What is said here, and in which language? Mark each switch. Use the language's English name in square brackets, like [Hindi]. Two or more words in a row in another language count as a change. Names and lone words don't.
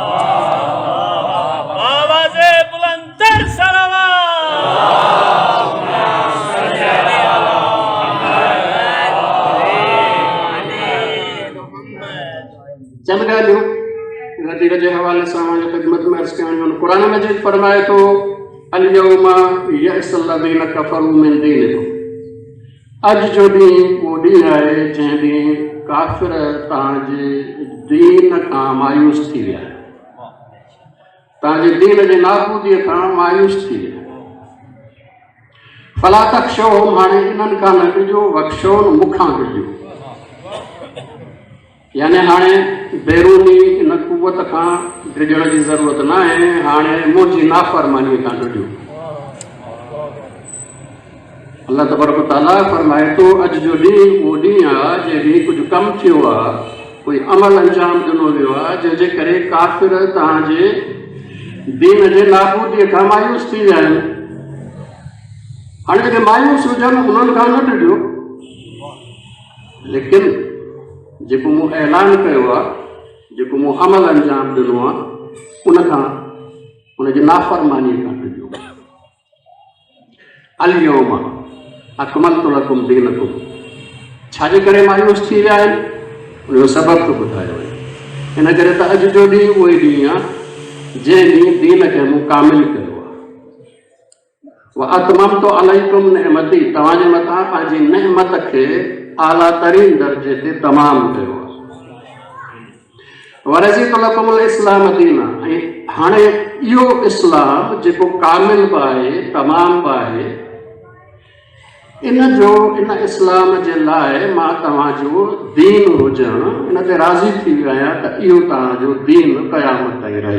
[Sindhi] चंद ॻाल्हियूं गदीर जे हवाले सां ख़िदमत में अर्ज़ करणियूं आहिनि। क़ुरान मजीद फरमाए थो [Arabic] اليوم يئس الذين كفروا من دينكم, [Sindhi] अॼु जो ॾींहुं उहो ॾींहुं आहे जंहिं ॾींहुं काफ़िर तव्हांजे दीन खां मायूस थी विया, तव्हांजे दीन जे नाबूदीअ खां मायूस थी विया। [Arabic] فلا تخشوهم, [Sindhi] हाणे इन्हनि खां न ॾिजो, वख़्शौन, मूंखां ॾिजो। यानी हाणे बैरूनी इन कुवत खां ॾिजण जी ज़रूरत न आहे, हाणे मुंहिंजी नाफ़रमानी खां ॾिजो। अल्लाह तबारक व तआला फरमाए थो अॼु जो ॾींहुं उहो ॾींहुं आहे जंहिं ॾींहुं कुझु कमु थियो आहे, कोई अमल अंजाम ॾिनो वियो आहे जंहिंजे करे काफ़िर तव्हांजे दीन जे नाबूदीअ खां मायूस थी विया आहिनि। हाणे जेके मायूस हुजनि उन्हनि खां न ॾिजो, लेकिन जेको मूं ऐलान कयो आहे, जेको मूं अमल अंजाम ॾिनो आहे, उनखां उनजी नाफ़रमानी खां ॾिजो। [Arabic] اليوم أكملت لكم دينكم, [Sindhi] छाजे करे मायूस थी विया आहिनि उनजो सबबु थो ॿुधायो वञे। इन करे त अॼु जो ॾींहुं उहो ई ॾींहुं आहे जंहिं ॾींहुं दीन खे मूं कामिल कयो आहे। [Arabic] وأتممت عليكم نعمتي, [Sindhi] तव्हांजे मथां पंहिंजी नेमत खे आला तरीन दर्जे ते तमामु कयो आहे। [Arabic] ورضيت لكم الإسلام دينا, [Sindhi] ऐं हाणे इहो इस्लाम जेको कामिल बि आहे, तमामु बि आहे, इन इस्लाम जे लाइ मां तव्हांजो दीन हुजणु इन ते राज़ी थी वियो आहियां त इहो तव्हांजो दीन क़यामत ताईं रहे।